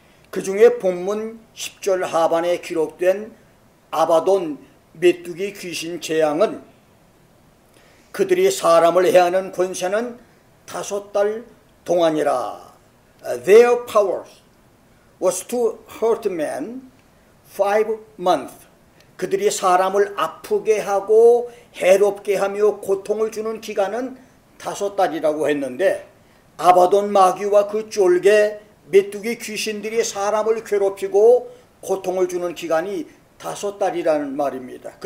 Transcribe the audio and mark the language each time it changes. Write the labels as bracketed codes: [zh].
[ko] 그 중에 본문 10절 하반에 기록된 아바돈 메뚜기 귀신 재앙은 그들이 사람을 해하는 권세는 5달 동안이라. [en] Their power was to hurt man 5 months. [ko] 그들이 사람을 아프게 하고 해롭게 하며 고통을 주는 기간은 5달이라고 했는데, 아바돈 마귀와 그 쫄개 메뚜기 귀신들이 사람을 괴롭히고 고통을 주는 기간이 5달이라는 말입니다.